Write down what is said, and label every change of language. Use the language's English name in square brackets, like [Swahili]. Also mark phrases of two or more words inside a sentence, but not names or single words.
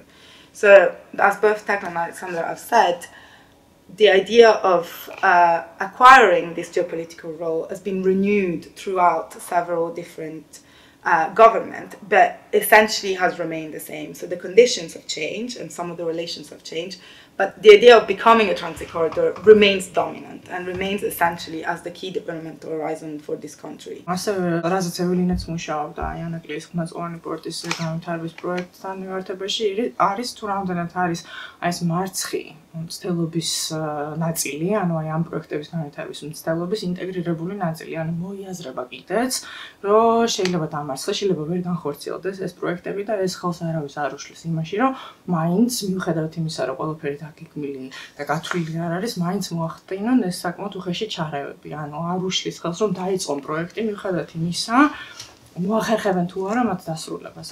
[English] So, as both Tekla and Alexandra have said, the idea of acquiring this geopolitical role has been renewed throughout several different government, but essentially has remained the same. So the conditions have changed and some of the relations have changed, but the idea of becoming a transit corridor remains dominant and remains essentially as the key developmental horizon for this country. [Georgian] ასევე რაზეც ეველინაც მუშაობდა აი ანაკლის ხმაწოვანი პორტის განვითარების პროექტთან მიმართებაში არის თუ რამდენად არის აი ეს მარცხი მცდელობის ნაწილი, ანუ აი ამ პროექტების განვითარების მცდელობის ინტეგრირებული ნაწილი, ანუ მოიაზრება კიდეც, რომ შეიძლება დამარცხდეს, შეიძლება ვერ განხორციელდეს ეს პროექტები და ეს ხელს არავის არ უშლის იმაში, რომ მაინც მიუხედავად იმისა, რომ ყველაფერი დაგეგმილი და გათვლილი არ არის, მაინც მოახდინონ ეს საკმაოდ უხეში ჩარევები, ანუ არ უშლის ხელს, რომ დაიწყონ პროექტი მიუხედავად იმისა, მოახერხებენ თუ არა მათ დასრულებას.